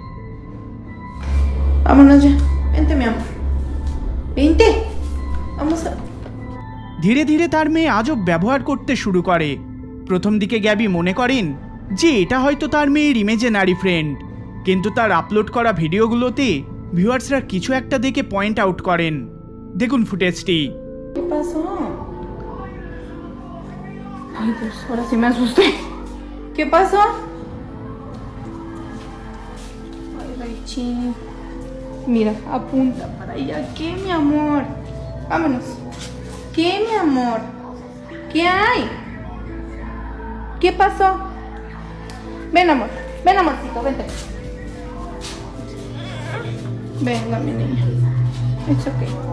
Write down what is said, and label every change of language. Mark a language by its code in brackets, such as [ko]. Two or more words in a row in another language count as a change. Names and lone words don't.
[bn] ধীরে ধীরে তার মেয়ে আজব ব্যবহার করতে শুরু করে। প্রথম দিকে গ্যাবি মনে করেন যে এটা হয়তো তার মেয়ের [en] imaginary friend, [bn] কিন্তু তার আপলোড করা ভিডিওগুলোতে ভিউয়ার্সরা কিছু একটা দেখে [en] point out [bn] করেন। দেখুন ফুটেজটি। [es] Ay, Dios, ahora sí me asusté. ¿Qué pasó? Ay, Raichi. Mira, apunta para allá. ¿Qué, mi amor? Vámonos. ¿Qué, mi amor? ¿Qué hay? ¿Qué pasó? Ven, amor. Ven, amorcito, vente. Venga, mi niña. [en] It's okay.